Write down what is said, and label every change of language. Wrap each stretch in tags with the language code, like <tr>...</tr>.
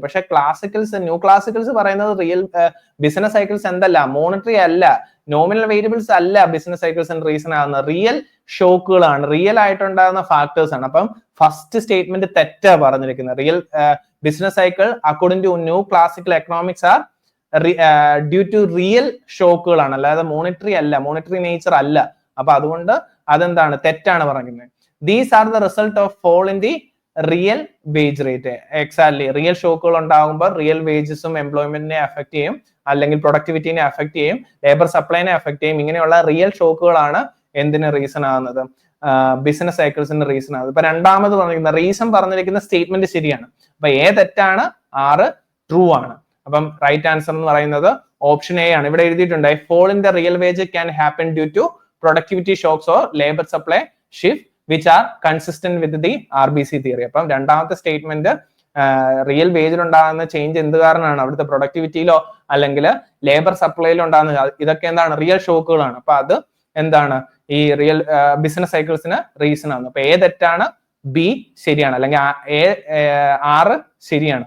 <ml>പക്ഷെ classicals, new classicals പറയുന്നത് real business cycles എന്തല്ല, മോണിറ്ററി അല്ല, നോമിനൽ വേരിയബിൾസ് അല്ല ബിസിനസ് സൈക്കിൾസിന്റെ റീസൺ ആകുന്നത്, റിയൽ ഷോക്കുകളാണ്, റിയൽ ആയിട്ടുണ്ടാകുന്ന ഫാക്ടേഴ്സ് ആണ്. അപ്പം ഫസ്റ്റ് സ്റ്റേറ്റ്മെന്റ് തെറ്റാ പറഞ്ഞിരിക്കുന്നത്. Real business cycle according to new classical economics R due to real ഷോക്കുകളാണ്, അല്ലാതെ മോണിറ്ററി അല്ല, മോണിറ്ററി നേച്ചർ അല്ല. അപ്പൊ അതുകൊണ്ട് അതെന്താണ്, തെറ്റാണ് പറഞ്ഞിരിക്കുന്നത്.</ml> <en>These are the result of fall in the real wage rate.</en> <ml>Exactly, real ഷോക്കുകൾ ഉണ്ടാകുമ്പോൾ റിയൽ വേജസും എംപ്ലോയ്മെന്റിനെ അഫക്ട് ചെയ്യും, അല്ലെങ്കിൽ പ്രൊഡക്ടിവിറ്റിനെ അഫക്ട് ചെയ്യും, ലേബർ സപ്ലൈനെ അഫക്ട് ചെയ്യും. ഇങ്ങനെയുള്ള റിയൽ ഷോക്കുകളാണ് എന്തിന് റീസൺ ആകുന്നത്, ബിസിനസ് സൈക്കിൾസിന്റെ റീസൺ ആകുന്നത്. ഇപ്പൊ രണ്ടാമത് പറഞ്ഞിരിക്കുന്ന റീസൺ പറഞ്ഞിരിക്കുന്ന സ്റ്റേറ്റ്മെന്റ് ശരിയാണ്. അപ്പൊ എ തെറ്റാണ്, 6 ട്രൂ ആണ്. അപ്പം റൈറ്റ് ആൻസർ എന്ന് പറയുന്നത് ഓപ്ഷൻ എ ആണ്. ഇവിടെ എഴുതിയിട്ടുണ്ട്,</ml> <en>fall in the real wage can happen due to productivity shocks or labor supply shift which are consistent with the RBC theory.</en> <ml>അപ്പം രണ്ടാമത്തെ സ്റ്റേറ്റ്മെന്റ് റിയൽ വേജിൽ ഉണ്ടാകുന്ന ചേഞ്ച് എന്ത് കാരണമാണ്? അവിടുത്തെ പ്രൊഡക്ടിവിറ്റിയിലോ അല്ലെങ്കിൽ ലേബർ സപ്ലൈയിലോ ഉണ്ടാകുന്ന ഇതൊക്കെ എന്താണ്? റിയൽ ഷോക്കുകളാണ്. അപ്പൊ അത് എന്താണ്? ഈ റിയൽ ബിസിനസ് സൈക്കിൾസിന് റീസൺ ആണ്. അപ്പൊ A തെറ്റാണ്, B ശരിയാണ്, അല്ലെങ്കിൽ R ശരിയാണ്.</ml>